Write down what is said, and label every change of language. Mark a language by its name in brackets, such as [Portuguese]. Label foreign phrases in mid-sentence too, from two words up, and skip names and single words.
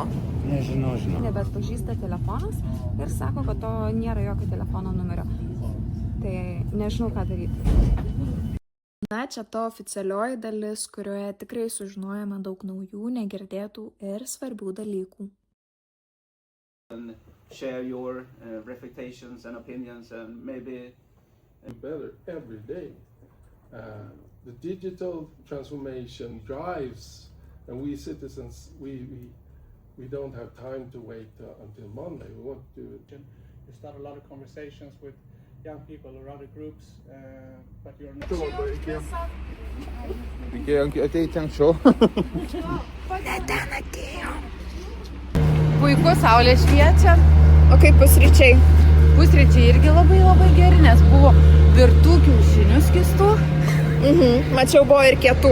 [Lithuanian] Nežinau. Bet pažįsta telefonas ir sako, kad to nėra jokio telefono numerio. Tai nežinau, ką daryti. Na, čia ta oficialioji dalis, kurioje tikrai sužinojame daug naujų, negirdėtų ir svarbių dalykų. [English] Share your reflections and opinions and maybe better every day. The digital transformation drives, and we citizens, we don't have time to wait until Monday. We want to You start a lot of conversations with young people or other groups, but you're not. [Lithuanian] Reikėjo ateiti anksčiau. Puiku, saulė šviečia. O kaip pusryčiai? Pusryčiai irgi labai geri, nes buvo virtų kiaušinių skystų. Mačiau, buvo ir kietų.